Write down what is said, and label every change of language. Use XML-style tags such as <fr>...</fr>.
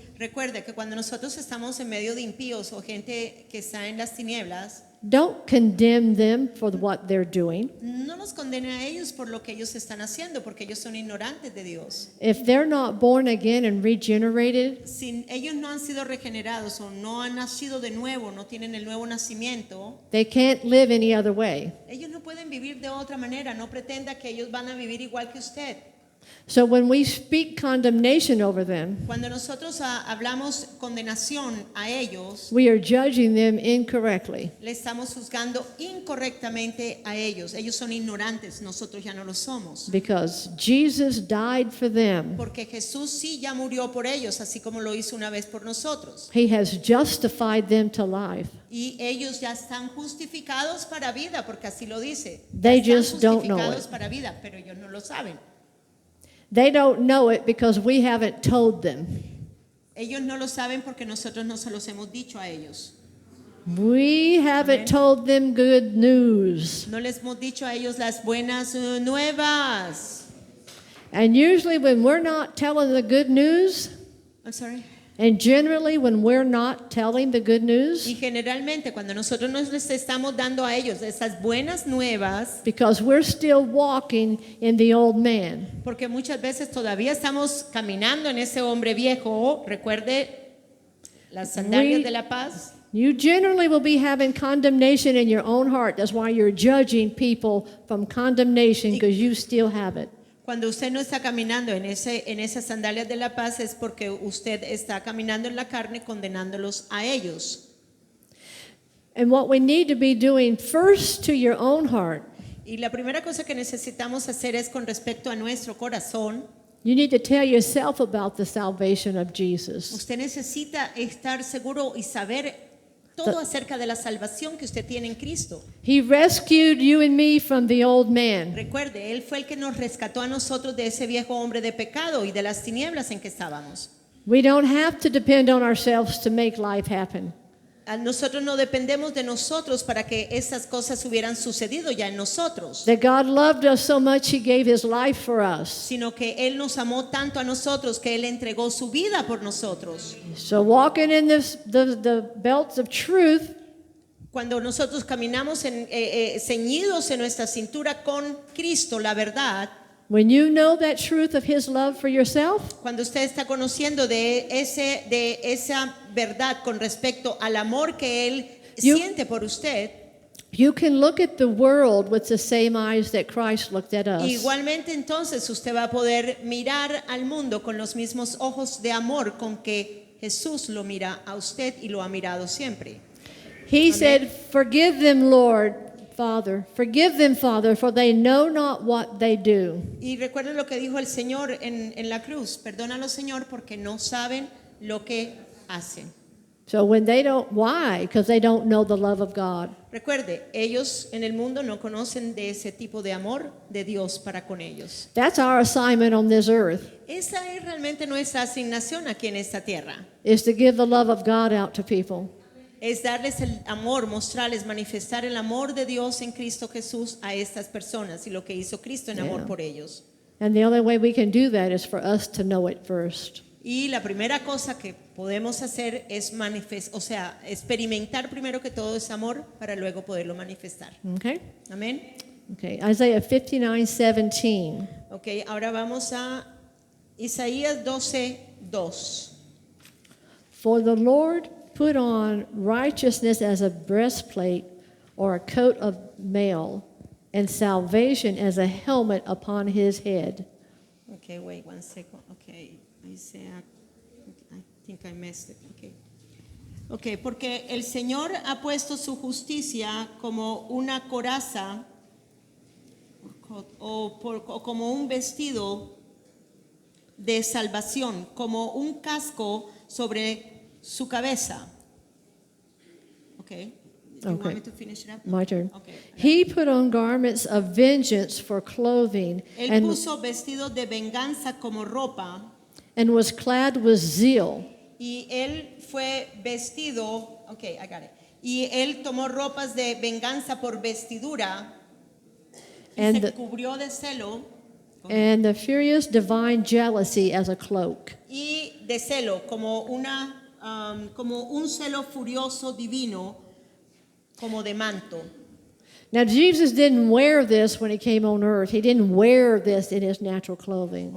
<es>Recuerde que cuando nosotros estamos en medio de impíos o gente que está en las tinieblas,</es> <en>don't condemn them for what they're doing.</en> <es>no nos condene a ellos por lo que ellos están haciendo, porque ellos son ignorantes de Dios.</es> <en>If they're not born again and regenerated,</en> <es>Si ellos no han sido regenerados o no han nacido de nuevo, no tienen el nuevo nacimiento,</es> <en>they can't live any other way.</en> <es>ellos no pueden vivir de otra manera. No pretenda que ellos van a vivir igual que usted.</es> <en>So when we speak condemnation over them,</en> <es>Cuando nosotros hablamos condenación a ellos,</es> <en>we are judging them incorrectly.</en> <es>le estamos juzgando incorrectamente a ellos. Ellos son ignorantes, nosotros ya no lo somos.</es> <en>Because Jesus died for them.</en> <es>Porque Jesús sí ya murió por ellos, así como lo hizo una vez por nosotros.</es> <en>He has justified them to life.</en> <es>Y ellos ya están justificados para vida, porque así lo dice.</es> <en>They</en> <es>Ya están</es> <en>just don't know</en> <es>justificados</es> <en>it.</en> <es>para vida, pero ellos no lo saben.</es> <en>They don't know it because we haven't told them.</en> <es>Ellos no lo saben porque nosotros no se los hemos dicho a ellos.</es> <en>We haven't Amen. told them good news.</en> <es>No les hemos dicho a ellos las buenas nuevas.</es> <en>And usually when we're not telling the good news, I'm sorry. and generally when we're not telling the good news,</en> <es>Y generalmente cuando nosotros nos les estamos dando a ellos esas buenas nuevas,</es> <en>because we're still walking in the old man.</en> <es>porque muchas veces todavía estamos caminando en ese hombre viejo, recuerde las sandalias de la paz.</es> <en>You generally will be having condemnation in your own heart. That's why you're judging people from condemnation, because you still have it.</en> <es>Cuando usted no está caminando en esas sandalias de la paz es porque usted está caminando en la carne condenándolos a ellos.</es> <en>And what we need to be doing first to your own heart,</en> <es>Y la primera cosa que necesitamos hacer es con respecto a nuestro corazón.</es> <en>you need to tell yourself about the salvation of Jesus.</en> <es>Usted necesita estar seguro y saber todo acerca de la salvación que usted tiene en Cristo.</es> <en>He rescued you and me from the old man.</en> <es>Recuerde, Él fue el que nos rescató a nosotros de ese viejo hombre de pecado y de las tinieblas en que estábamos.</es> <en>We don't have to depend on ourselves to make life happen.</en> <es>Nosotros no dependemos de nosotros para que esas cosas hubieran sucedido ya en nosotros,</es> <en>That God loved us so much, He gave His life for us.</en> <es>sino que Él nos amó tanto a nosotros que Él entregó su vida por nosotros.</es> <en>So walking in the belts of truth,</en> <es>Cuando nosotros caminamos ceñidos en nuestra cintura con Cristo, la verdad,</es> <en>when you know that truth of His love for yourself,</en> <es>cuando usted está conociendo de esa verdad con respecto al amor que Él</es> <en>You-</en> <es>siente por usted,</es> <en>you can look at the world with the same eyes that Christ looked at us.</en> <es>igualmente entonces usted va a poder mirar al mundo con los mismos ojos de amor con que Jesús lo mira a usted y lo ha mirado siempre.</es> <en>He said, "Forgive them, Lord, Father. Forgive them, Father, for they know not what they do."</en> <es>Y recuerden lo que dijo el Señor en la cruz: perdónalo, Señor, porque no saben lo que hacen.</es> <en>So when they don't, why? Because they don't know the love of God.</en> <es>Recuerde, ellos en el mundo no conocen de ese tipo de amor de Dios para con ellos.</es> <en>That's our assignment on this earth,</en> <es>Esa es realmente nuestra asignación aquí en esta tierra.</es> <en>is to give the love of God out to people.</en> <es>Es darles el amor, mostrarles, manifestar el amor de Dios en Cristo Jesús a estas personas y lo que hizo Cristo en amor</es> <en>Yeah.</en> <es>por ellos.</es> <en>And the only way we can do that is for us to know it first.</en> <es>Y la primera cosa que podemos hacer es experimentar primero que todo ese amor para luego poderlo manifestar.</es> <en>Okay?</en> <es>Amén.</es> <en>Okay. Isaiah 59:17.</en> <es>Ok, ahora vamos a Isaías 12:2.</es> <en>For the Lord put on righteousness as a breastplate or a coat of mail, and salvation as a helmet upon his head. Okay, wait one second. Okay, Isaiah, I think I messed it. Okay.</en> <es>Okay, porque el Señor ha puesto su justicia como una coraza o como un vestido de salvación, como un casco sobre su cabeza.</es> <en>Okay. Do you Okay. want me to finish it up? My turn. Okay. He put on garments of vengeance for clothing,</en> <es>Él</es> <en>and</en> <es>puso vestidos de venganza como ropa.</es> <en>was clad with zeal.</en> <es>Y él fue vestido,</es> <en>okay, I got it.</en> <es>Y él tomó ropas de venganza por vestidura y</es> <en>And</en> <es>se</es> <en>the-</en> <es>cubrió de celo</es> <en>And the furious divine jealousy as a cloak.</en> <es>y de celo como como un celo furioso divino como de manto.</es> <en>Now, Jesus didn't wear this when he came on earth. He didn't wear this in his natural clothing.</en>